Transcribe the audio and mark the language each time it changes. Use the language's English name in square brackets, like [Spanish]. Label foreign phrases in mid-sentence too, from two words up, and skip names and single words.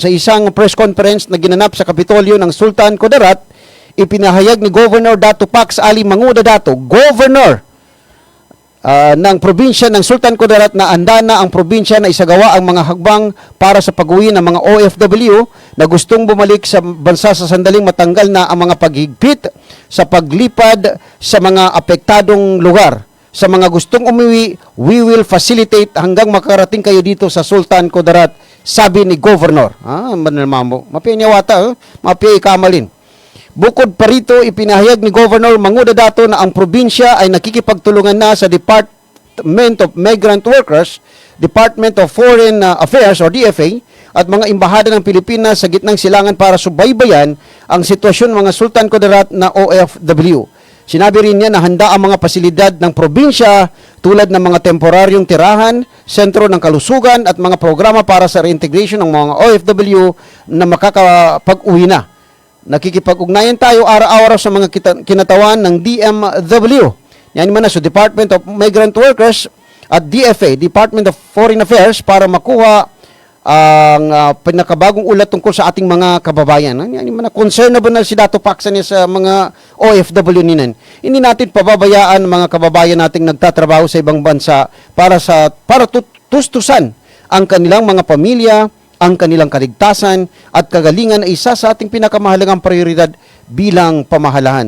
[Filipino] Sa isang press conference na ginanap sa Kapitolyo ng Sultan Kudarat, ipinahayag ni Governor Dato Pax Ali Manguda Dato, Governor ng probinsya ng Sultan Kudarat, na handa na ang probinsya na isagawa ang mga hagbang para sa pag-uwi ng mga OFW na gustong bumalik sa bansa sa sandaling matanggal na ang mga paghigpit sa paglipad sa mga apektadong lugar. Sa mga gustong umuwi, [English] we will facilitate [Filipino] hanggang makarating kayo dito sa Sultan Kudarat, sabi ni Governor. [Maguindanaon] Manalmamo. Mapianyawata, mapiay kamalin. [Filipino] Bukod pa rito, ipinahayag ni Governor Manguda Dato na ang probinsya ay nakikipagtulungan na sa Department of Migrant Workers, Department of Foreign Affairs o DFA, at mga embahada ng Pilipinas sa gitnang silangan para subaybayan ang sitwasyon ng mga Sultan Kudarat na OFW. Sinabi rin niya na handa ang mga pasilidad ng probinsya tulad ng mga temporaryong tirahan, sentro ng kalusugan at mga programa para sa reintegration ng mga OFW na makakapag-uwi na. Nakikipag-ugnayan tayo araw-araw sa mga kinatawan ng DMW. Yan man na sa Department of Migrant Workers at DFA, Department of Foreign Affairs, para makuha ang pinakabagong ulat tungkol sa ating mga kababayan. [Maguindanaon] Yan man na concern na ba na si Dato Paksa niya sa mga OFW ninan. [Filipino] Hindi natin pababayaan mga kababayan nating nagtatrabaho sa ibang bansa para tustusan ang kanilang mga pamilya, ang kanilang kaligtasan at kagalingan ay isa sa ating pinakamahalagang prioridad bilang pamahalaan.